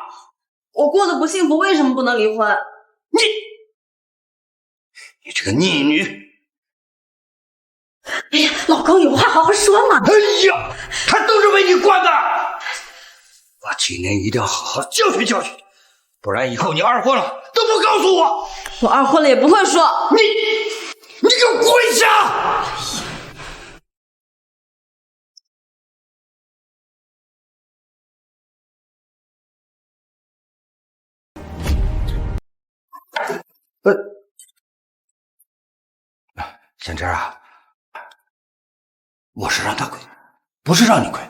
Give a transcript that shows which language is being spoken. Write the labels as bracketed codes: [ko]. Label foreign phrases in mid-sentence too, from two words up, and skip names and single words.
[zh] 我過得不幸福，為什麼不能離婚？你這個逆女！哎呀，老公有話好好說嘛！哎呀，他都是為你慣的，我今年一定要好好教訓教訓，不然以後你二婚了都不告訴我。我二婚了也不會說。你給我跪下！贤侄啊，我是讓他跪，不是讓你跪。